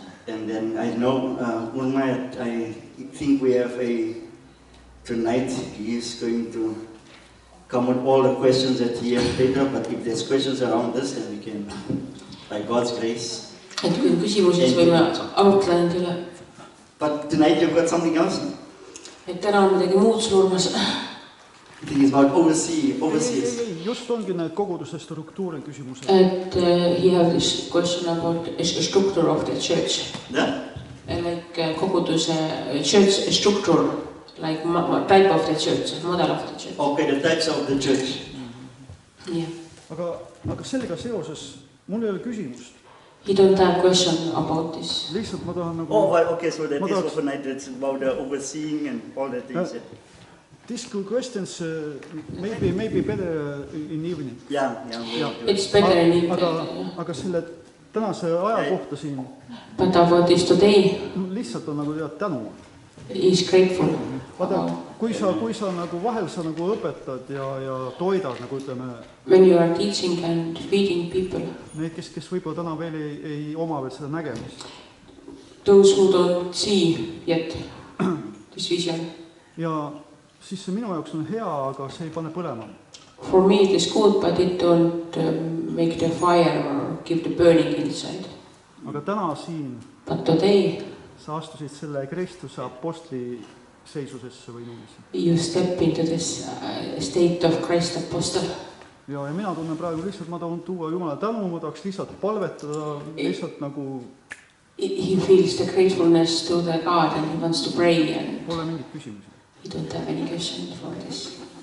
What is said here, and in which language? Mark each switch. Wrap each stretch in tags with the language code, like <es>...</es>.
<en>And then I know, Ulma, I think we have tonight he is going to come with all the questions that he has later, but if there's questions around this, then we can, by God's grace.</en> <et>Et kui on küsimusi, siis võime arutleda nende üle.</et> <en>But tonight you've got something else.</en> <et>Et täna on midagi muud surmas.</et> <en>I think it's about overseas.</en> <et>Just ongi need koguduste struktuuri küsimused.</et> <en>Et he have this question about a structure of the church. Yeah? Like koguduse church structure, like type of the church, model of the church. Okay, the types of the church. Yeah.</en> <et>Aga sellega seoses mul ei ole küsimust.</et> <en>He don't have question about this.</en> <et>Lihtsalt ma tahan nagu...</et> <en>Oh, well, okay, so that</en> <et>Ma</et> <en>is</en> <et>tahaks-</et> <en>overnight, it's about the overseeing and all that things. These two questions maybe better in evening. Yeah. It's better in English.</en> <et>Aga selle tänase aja kohta siin</et> <en>But about this today,</en> <et>lihtsalt on nagu tead tänu.</et> <en>is grateful.</en> <et>Vaata, kui sa nagu vahel sa nagu õpetad ja toidad, nagu ütleme,</et> <en>When you are teaching and feeding people,</en> <et>need, kes võib-olla täna veel ei oma veel seda nägemist.</et> <en>those who don't see yet this vision.</en> <et>Ja siis see minu jaoks on hea, aga see ei pane põlema.</et> <en>For me it is good, but it don't make the fire or give the burning inside.</en> <et>Aga täna siin</et> <en>But today</en> <et>sa astusid selle Kristuse apostli seisusesse või niiviisi.</et> <en>you step into this state of Christ apostle.</en> <et>Ja mina tunnen praegu lihtsalt, ma tahan tuua Jumala tänu, ma tahaks lihtsalt palvetada, lihtsalt nagu</et> <en>He feels the gratefulness to the God and he wants to pray and</en> <et>pole mingit küsimusi.</et> <en>he don't have any questions for this.</en>